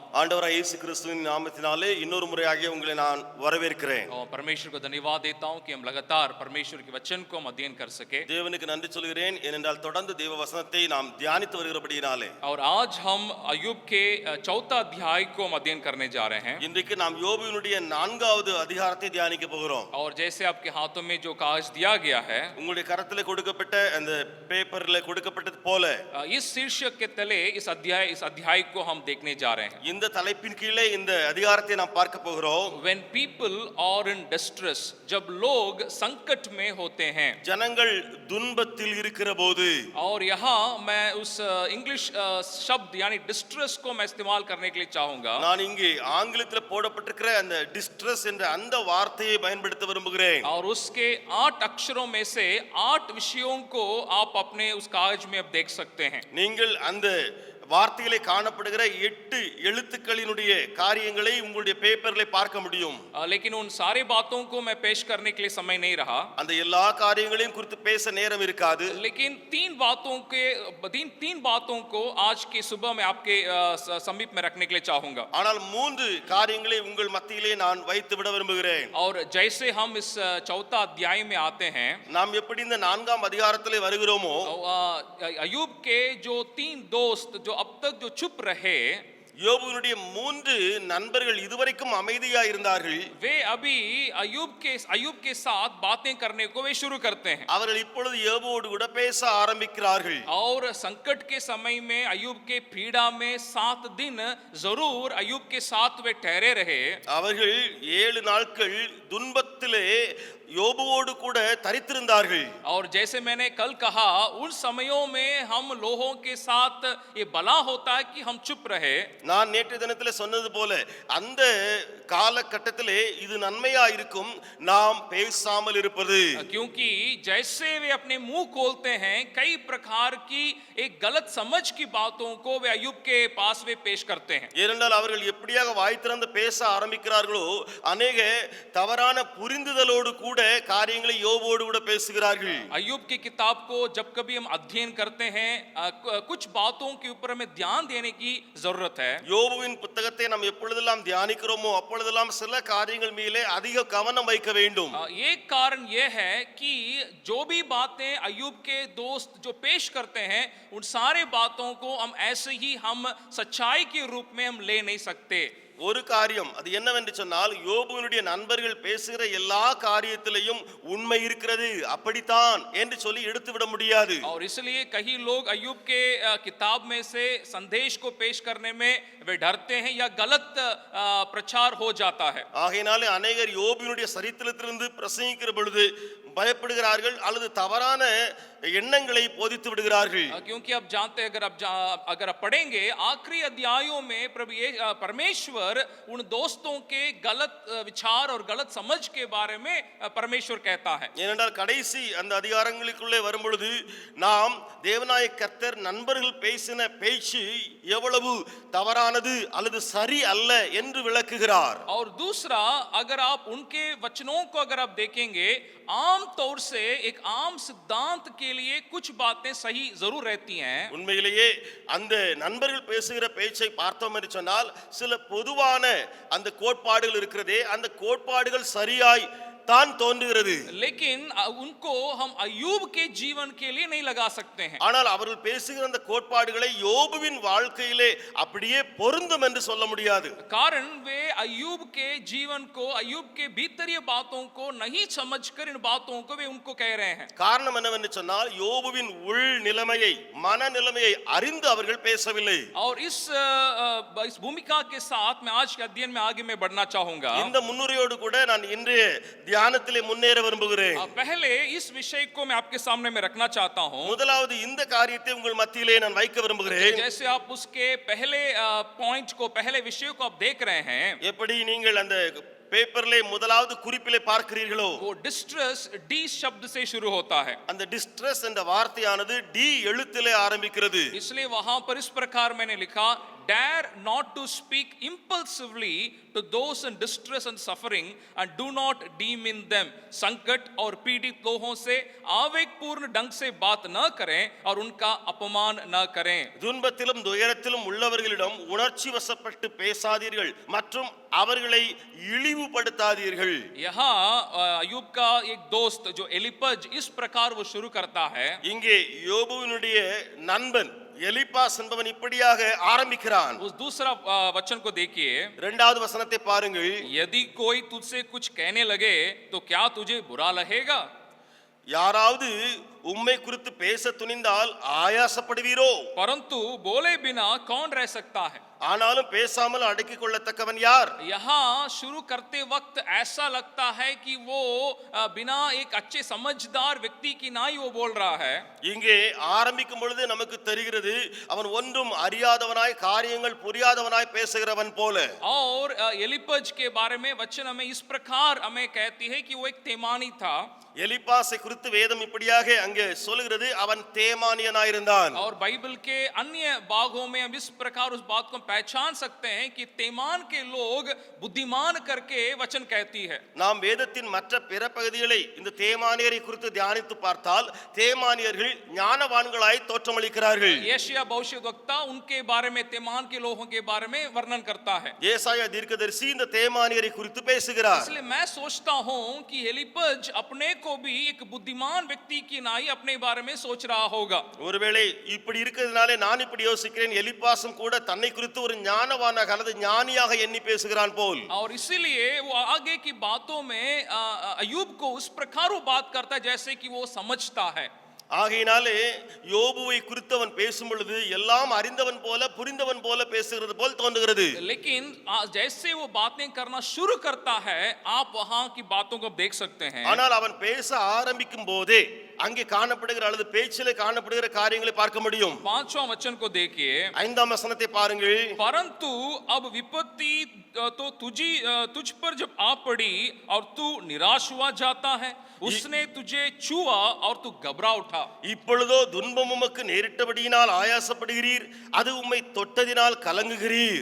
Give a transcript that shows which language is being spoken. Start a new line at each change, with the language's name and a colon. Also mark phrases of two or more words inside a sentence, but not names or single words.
Tamil: ஆண்டவராகிய இயேசு கிறிஸ்துவின் நாமத்தினாலே இன்னொரு முறையாக உங்களை நான் வரவேற்கிறேன்।
Hindi: और परमेश्वर को धन्यवाद देता हूं कि हम लगातार परमेश्वर के वचन को हम अध्ययन कर सके।
Tamil: தேவனுக்கு நன்றி சொல்கிறேன், ஏனென்றால் தொடர்ந்து தேவ வசனத்தை நாம் தியானித்து வருகிறபடியினாலே।
Hindi: और आज हम अय्यूब के चौथा अध्याय को हम अध्ययन करने जा रहे हैं।
Tamil: இன்றைக்கு நாம் யோபுவினுடைய 4வது அதிகாரத்தை தியானிக்க போகிறோம்।
Hindi: और जैसे आपके हाथों में जो कागज दिया गया है,
Tamil: உங்களுடைய கரத்திலே கொடுக்கப்பட்ட அந்த பேப்பர்ல கொடுக்கப்பட்டது போல
Hindi: इस शीर्षक के तले इस अध्याय को हम देखने जा रहे हैं।
Tamil: இந்த தலைப்பின் கீழே இந்த அதிகாரத்தை நாம் பார்க்க போகிறோம்।
English: When people are in distress,
Hindi: जब लोग संकट में होते हैं,
Tamil: ஜனங்கள் துன்பத்தில் இருக்கிற போது।
Hindi: और यहाँ मैं उस इंग्लिश शब्द यानी डिस्ट्रेस को मैं इस्तेमाल करने के लिए चाहूंगा।
Tamil: நான் இங்கே ஆங்கிலத்தில் போடப்பட்டிருக்கிற அந்த டிஸ்ட்ரெஸ் என்ற அந்த வார்த்தையை பயன்படுத்த விரும்புகிறேன்।
Hindi: और उसके 8 अक्षरों में से 8 विषयों को आप अपने उस कागज में अब देख सकते हैं।
Tamil: நீங்கள் அந்த வார்த்தையிலே காணப்படுகிற 8 எழுத்துக்களினுடைய காரியங்களை உங்களுடைய பேப்பர்ல பார்க்க முடியும்।
Hindi: लेकिन उन सारे बातों को मैं पेश करने के लिए समय नहीं रहा।
Tamil: அந்த எல்லா காரியங்களையும் குறித்து பேச நேரம் இருக்காது।
Hindi: लेकिन तीन बातों को आज की सुबह में आपके समीप में रखने के लिए चाहूंगा।
Tamil: ஆனால் 3 காரியங்களை உங்கள் மத்தியிலே நான் வைத்து விட விரும்புகிறேன்।
Hindi: और जैसे हम इस चौथा अध्याय में आते हैं,
Tamil: நாம் எப்படி இந்த 4ஆம் அதிகாரத்திலே வருகிறோமோ,
Hindi: अय्यूब के जो 3 दोस्त जो अब तक जो चुप रहे,
Tamil: யோபுவினுடைய 3 நண்பர்கள் இதுவரைக்கும் அமைதியா இருந்தார்கள்।
Hindi: वे अभी अय्यूब के साथ बातें करने को वे शुरू करते हैं।
Tamil: அவர்கள் இப்பொழுது யோபுவோடு கூட பேச ஆரம்பிக்கிறார்கள்।
Hindi: और संकट के समय में अय्यूब के पीड़ा में 7 दिन जरूर अय्यूब के साथ वे ठहरे रहे।
Tamil: அவர்கள் 7 நாட்கள் துன்பத்திலே யோபுவோடு கூட தரித்திருந்தார்கள்।
Hindi: और जैसे मैंने कल कहा, उन समयों में हम लोगों के साथ ये भला होता है कि हम चुप रहे।
Tamil: நான் நேற்று தினத்திலே சொன்னது போல அந்த காலகட்டத்திலே இது நன்மையா இருக்கும் நாம் பேசாமல் இருப்பது।
Hindi: क्योंकि जैसे वे अपने मुंह खोलते हैं, कई प्रकार की एक गलत समझ की बातों को वे अय्यूब के पास वे पेश करते हैं।
Tamil: ஏனென்றால் அவர்கள் எப்படியாக வாய் திறந்து பேச ஆரம்பிக்கிறார்களோ अनेक தவறான புரிந்துதலோடு கூட காரியங்களை யோபோடு கூட பேசுகிறார்கள்।
Hindi: अय्यूब की किताब को जब कभी हम अध्ययन करते हैं, कुछ बातों के ऊपर हमें ध्यान देने की जरूरत है।
Tamil: யோபுவின் புத்தகத்தை நாம் எப்பொழுதெல்லாம் தியானிக்கிறோமோ அப்பொழுதெல்லாம் சில காரியங்கள் மேலே அதிக கவனம் வைக்க வேண்டும்.
Hindi: एक कारण यह है कि जो भी बातें अय्यूब के दोस्त जो पेश करते हैं उन सारे बातों को हम ऐसे ही हम सच्चाई के रूप में हम ले नहीं सकते.
Tamil: ஒரு காரியம் அது என்னவென்று சொன்னால், யோபுவினுடைய நண்பர்கள் பேசுகிற எல்லா காரியத்திலையும் உண்மை இருக்கிறது அப்படித்தான் என்று சொல்லி எடுத்து விட முடியாது.
Hindi: और इसलिए कई लोग अय्यूब के किताब में से संदेश को पेश करने में वे डरते हैं या गलत प्रचार हो जाता है.
Tamil: ஆகையினாலே அநேகர் யோபுவினுடைய சரித்திரத்திலிருந்து பிரசங்கிக்கிற பொழுது பயப்படுகிறார்கள் அல்லது தவறான எண்ணங்களை போதித்து விடுகிறார்கள்.
Hindi: क्योंकि आप जानते हैं, अगर आप पढ़ेंगे आखिरी अध्यायों में परमेश्वर उन दोस्तों के गलत विचार और गलत समझ के बारे में परमेश्वर कहता है.
Tamil: ஏனென்றால் கடைசி அந்த அதிகாரங்களுக்குள்ளே வரும் பொழுது நாம் தேவனாய கர்த்தர் நண்பர்கள் பேசின பேச்சு எவ்வளவு தவறானது அல்லது சரி அல்ல என்று விளக்குகிறார்.
Hindi: और दूसरा, अगर आप उनके वचनों को अगर आप देखेंगे, आम तौर से एक आम सिद्धांत के लिए कुछ बातें सही जरूर रहती हैं.
Tamil: உண்மையிலேயே அந்த நண்பர்கள் பேசுகிற பேச்சை பார்த்தோம் என்று சொன்னால் சில பொதுவான அந்த கோட்பாடுகள் இருக்கிறதே, அந்த கோட்பாடுகள் சரியாய் தான் தோன்றுகிறது.
Hindi: लेकिन उनको हम अय्यूब के जीवन के लिए नहीं लगा सकते हैं.
Tamil: ஆனால் அவர்கள் பேசுகிற அந்த கோட்பாடுகளை யோபுவின் வாழ்க்கையிலே அப்படியே பொருந்தும் என்று சொல்ல முடியாது.
Hindi: कारण वे अय्यूब के जीवन को, अय्यूब के भीतरीय बातों को नहीं समझकर इन बातों को वे उनको कह रहे हैं.
Tamil: காரணம் என்னவென்று சொன்னால் யோபுவின் உள் நிலைமையை, மன நிலைமையை அறிந்து அவர்கள் பேசவில்லை.
Hindi: और इस भूमिका के साथ मैं आज के अध्ययन में आगे मैं बढ़ना चाहूंगा.
Tamil: இந்த முன்னுரையோடு கூட நான் இன்றைய தியானத்திலே முன்னேற விரும்புகிறேன்.
Hindi: पहले इस विषय को मैं आपके सामने में रखना चाहता हूं.
Tamil: முதலாவது இந்த காரியத்தை உங்கள் மத்தியிலே நான் வைக்க விரும்புகிறேன்.
Hindi: जैसे आप उसके पहले पॉइंट को, पहले विषय को आप देख रहे हैं,
Tamil: எப்படி நீங்கள் அந்த பேப்பர்லே முதலாவது குறிப்பிலே பார்க்கிறீர்களோ,
Hindi: वो
English: distress D
Hindi: शब्द से शुरू होता है.
Tamil: அந்த டிஸ்ட்ரெஸ் என்ற வார்த்தையானது டி எழுத்திலே ஆரம்பிக்கிறது.
Hindi: इसलिए वहां पर इस प्रकार मैंने लिखा,
English: dare not to speak impulsively to those in distress and suffering and do not deem in them.
Hindi: संकट और पीड़ित लोगों से आवेगपूर्ण ढंग से बात न करें और उनका अपमान न करें.
Tamil: துன்பத்திலும் துயரத்திலும் உள்ளவர்களிடம் உணர்ச்சி வசப்பட்டு பேசாதீர்கள் மற்றும் அவர்களை இழிவுபடுத்தாதீர்கள்.
Hindi: यहाँ अय्यूब का एक दोस्त जो एलिपज इस प्रकार वो शुरू करता है.
Tamil: இங்கே யோபுவினுடைய நண்பன் எலிப்பாஸ் என்பவன் இப்படியாக ஆரம்பிக்கிறான்.
Hindi: उस दूसरा वचन को देखिए.
Tamil: இரண்டாவது வசனத்தை பாருங்கள்.
Hindi: यदि कोई तुझसे कुछ कहने लगे तो क्या तुझे बुरा लगेगा?
Tamil: யாராவது உம்மை குறித்து பேச துணிந்தால் ஆயாசப்படுவீரோ?
Hindi: परंतु बोले बिना कौन रह सकता है?
Tamil: ஆனாலும் பேசாமல் அடக்கிக் கொள்ளத்தக்கவன் யார்?
Hindi: यहाँ शुरू करते वक्त ऐसा लगता है कि वो बिना एक अच्छे समझदार व्यक्ति की ना ही वो बोल रहा है.
Tamil: இங்கே ஆரம்பிக்கும் பொழுது நமக்கு தெரிகிறது அவன் ஒன்றும் அறியாதவனாய் காரியங்கள் புரியாதவனாய் பேசுகிறவன் போல.
Hindi: और एलिपज के बारे में वचन हमें इस प्रकार हमें कहती है कि वो एक तेमानी था.
Tamil: எலிப்பாசை குறித்து வேதம் இப்படியாக அங்கே சொல்கிறது, அவன் தேமானியனாயிருந்தான்.
Hindi: और बाइबल के अन्य भागों में हम इस प्रकार उस बात को पहचान सकते हैं कि तेमान के लोग बुद्धिमान करके वचन कहती है.
Tamil: நாம் வேதத்தின் மற்ற பிற பகுதிகளை இந்த தேமானியரை குறித்து தியானித்து பார்த்தால் தேமானியர்கள் ஞானவான்களாய் தோற்றமளிக்கிறார்கள்.
Hindi: यशायाह भविष्यद्वक्ता उनके बारे में, तेमान के लोगों के बारे में वर्णन करता है.
Tamil: ஏசாயா தீர்க்கதரிசி இந்த தேமானியரை குறித்து பேசுகிறார்.
Hindi: इसलिए मैं सोचता हूं कि एलिपज अपने को भी एक बुद्धिमान व्यक्ति की नाई अपने बारे में सोच रहा होगा.
Tamil: ஒருவேளை இப்படி இருக்கிறதுனாலே நான் இப்படி யோசிக்கிறேன், எலிப்பாசும் கூட தன்னை குறித்து ஒரு ஞானவானாக அல்லது ஞானியாக எண்ணி பேசுகிறான் போல்.
Hindi: और इसीलिए वो आगे की बातों में अय्यूब को उस प्रकार वो बात करता है जैसे कि वो समझता है.
Tamil: ஆகையினாலே யோபுவை குறித்து அவன் பேசும் பொழுது எல்லாம் அறிந்தவன் போல புரிந்தவன் போல பேசுகிறது போல் தோன்றுகிறது.
Hindi: लेकिन जैसे वो बातें करना शुरू करता है, आप वहां की बातों को देख सकते हैं.
Tamil: ஆனால் அவன் பேச ஆரம்பிக்கும் போதே அங்கே காணப்படுகிற அல்லது பேச்சிலே காணப்படுகிற காரியங்களை பார்க்க முடியும்.
Hindi: 5वां वचन को देखिए.
Tamil: 5ஆம் வசனத்தை பாருங்கள்.
Hindi: परंतु अब विपत्ति तो तुझ पर जब आ पड़ी और तू निराश हुआ जाता है, उसने तुझे छुआ और तू घबरा उठा.
Tamil: இப்பொழுதோ துன்பம் உமக்கு நேரிட்டபடியினால் ஆயாசப்படுகிறீர், அது உம்மை தொட்டதினால் கலங்குகிறீர்.